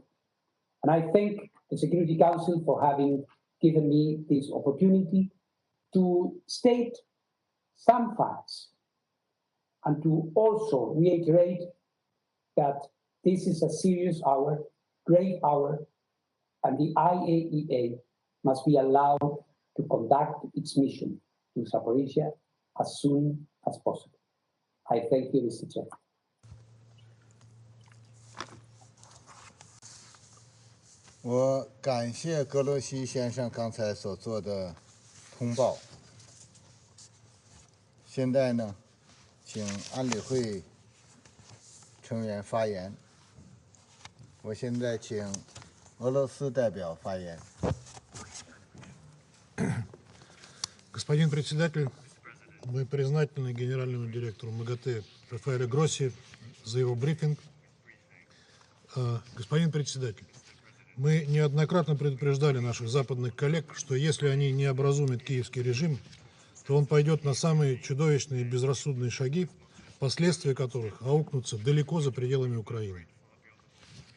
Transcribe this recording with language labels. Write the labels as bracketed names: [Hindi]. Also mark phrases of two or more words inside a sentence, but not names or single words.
[English] And I thank the Security Council for having given me this opportunity to state some facts and to also reiterate that this is a serious hour, great hour, and the IAEA must be allowed to conduct its mission to Zaporizhzhia as soon as possible. I thank you, Mr. Chair. [Chinese] 我感谢格罗西先生刚才所做的通报。现在呢，请安理会成员发言。我现在请俄罗斯代表发言。 [Russian] Господин председатель, мы признательны генеральному директору МАГАТЭ Рафаэлю Гросси за его брифинг. Господин председатель, мы неоднократно предупреждали наших западных коллег, что если они не образумят киевский режим, то он пойдет на самые чудовищные и безрассудные шаги, последствия которых аукнутся далеко за пределами Украины.